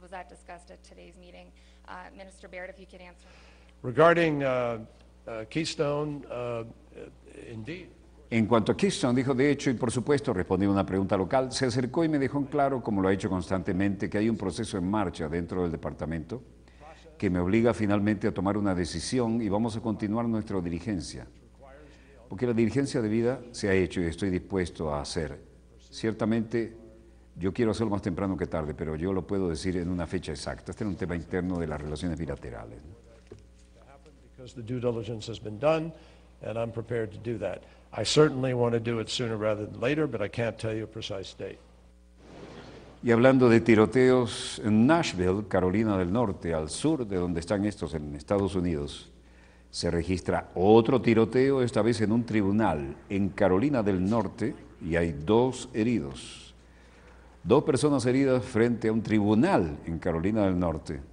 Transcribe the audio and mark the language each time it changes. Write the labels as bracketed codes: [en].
[en] Was that discussed at today's meeting? Minister Baird, if you could answer. Regarding Keystone, indeed. [es] En cuanto a Keystone, dijo, de hecho, y por supuesto, respondió a una pregunta local, se acercó y me dejó en claro, como lo ha hecho constantemente, que hay un proceso en marcha dentro del departamento que me obliga finalmente a tomar una decisión, y vamos a continuar nuestra diligencia. Porque la diligencia de vida se ha hecho y estoy dispuesto a hacer. Ciertamente, yo quiero hacerlo más temprano que tarde, pero yo lo puedo decir en una fecha exacta. Este es un tema interno de las relaciones bilaterales. [en] Because the due diligence has been done, and I'm prepared to do that. I certainly want to do it sooner rather than later, but I can't tell you a precise date. [es] Y hablando de tiroteos, en Nashville, Carolina del Norte, al sur de donde están estos en Estados Unidos, se registra otro tiroteo, esta vez en un tribunal en Carolina del Norte, y hay 2 heridos. 2 personas heridas frente a un tribunal en Carolina del Norte.